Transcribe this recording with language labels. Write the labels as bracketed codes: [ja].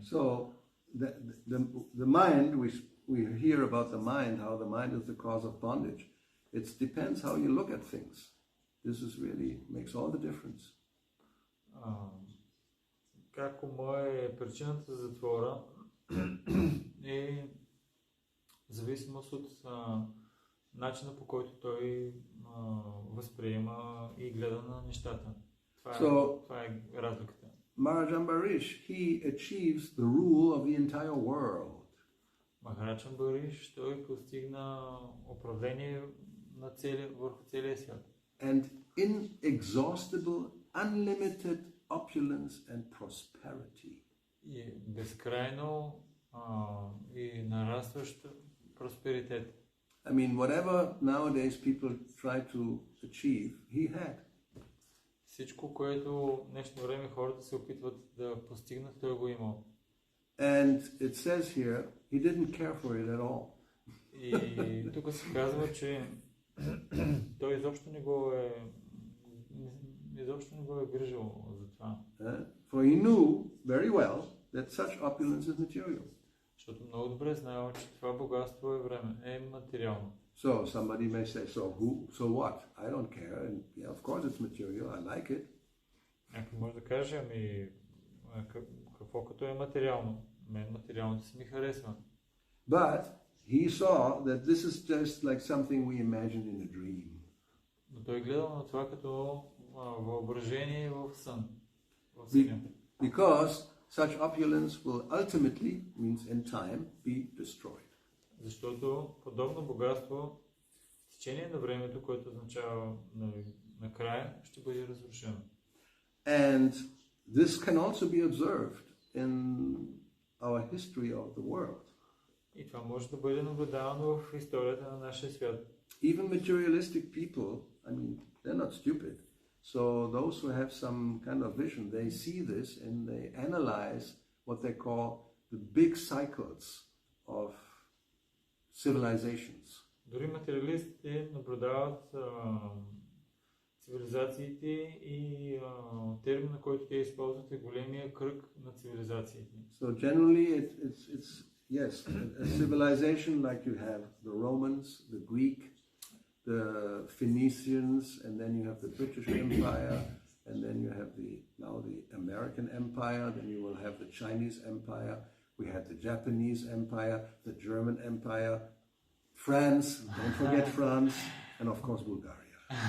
[en] So, the mind, we hear about the mind, how the mind is the cause of bondage. It depends how you look at things. This is really makes all the difference. [bg] Как ума е причината за затвора е в зависимост от начина, по който той възприема и гледа на нещата. Това е разликата. [en] Maharaj Ambarish, he achieves the rule of the entire world. [bg] Махарадж Амбариш, той постигна управление върху целия свят. [en] And inexhaustible, unlimited opulence and prosperity. [bg] И безкрайно и нарастващ просперитет. [en] I mean, whatever nowadays people try to achieve, he had. [bg] Всичко, което в днешно време хората се опитват да постигнат, той го имал. [en] And it says here, he didn't care for it at all. [bg] И тук се казва, че той изобщо не го е грижил за това. [en] For he knew very well that such opulence is material. [bg] Защото много добре знаел, че това богатство е материално. [en] So somebody may say, so what? I don't care. And yeah, of course it's material. I like it. [bg] Някой може да каже, какво като е материално? Мен материалното си ми харесва. [en] But he saw that this is just like something we imagine in a dream. [bg] Но той гледал на това като въображение в сън. [en] Because such opulence will ultimately, means in time, be destroyed. [bg] Защото подобно богатство в течение на времето, което означава накрая, ще бъде разрушено. [en] And this can also be observed in our history of the world. [bg] И това може да бъде наблюдавано в историята на нашия свят. [en] Even materialistic people, I mean, they're not stupid. So those who have some kind of vision, they see this and they analyze what they call the big cycles of civilizations. [bg] Дори материалистите наблюдават цивилизациите и термина, който те използват е големия кръг на цивилизациите. [en] So generally it's yes, a civilization like you have the Romans, the Greek, the Phoenicians, and then you have the British Empire, and then you have now the American Empire, then you will have the Chinese Empire, we had the Japanese Empire, the German Empire, France, don't forget France, and of course Bulgaria.